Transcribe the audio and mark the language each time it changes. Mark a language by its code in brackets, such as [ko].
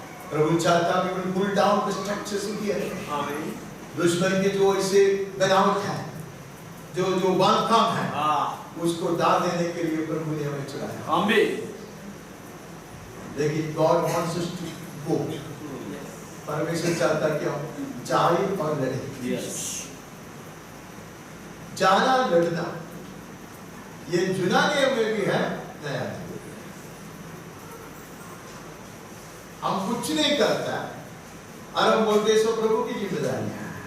[hi] प्रभु चाहता है कि [en] Pull down the structures of the enemy. [hi] आमीन। दुश्मन के जो ऐसे बनावट है, जो बांधकाम है, उसको दाद देने के लिए प्रभु ने हमें चुनाया। आमीन। [en] लेकिन God wants us to go. [hi] परमेश्वर चाहता है कि हम जाए और लड़े। [en] Yes. [hi] जाना लड़ना ये यूनानी में भी है, नया है। हम कुछ नहीं करता और हम बोलते सो प्रभु की जिम्मेदारी है।